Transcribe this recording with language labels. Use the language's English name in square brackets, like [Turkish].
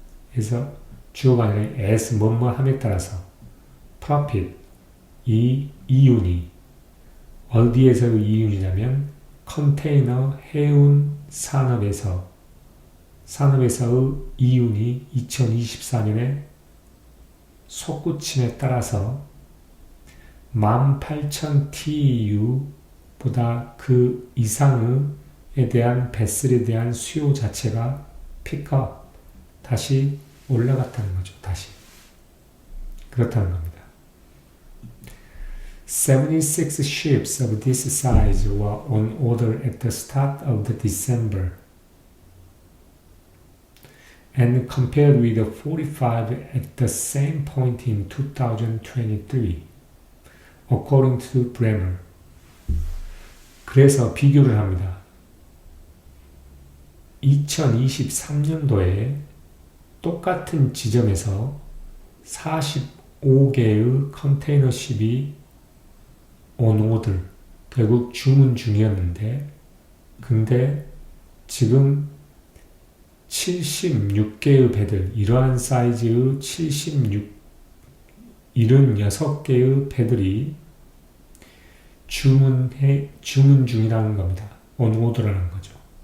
[Korean] 그래서 주어가 아니라 as 뭐뭐함에 따라서 profit, 이 이윤이 어디에서의 이윤이냐면 컨테이너 해운 산업에서의 이윤이 2024년에 솟구침에 따라서 18,000 TEU보다 그 이상에 대한 베슬에 대한 수요 자체가 pick-up, 다시 올라갔다는 거죠. 다시. 그렇다는 겁니다. [English] 76 ships of this size were on order at the start of the December, and compared with the 45 at the same point in 2023, according to Bremer. [Korean] 그래서 비교를 합니다. 2023년도에 똑같은 지점에서 45개의 컨테이너십이 on order, 결국 주문 중이었는데, 근데 지금 76개의 배들, 이러한 사이즈의 76개의 배들이 주문 중이라는 겁니다. on order라는 거죠.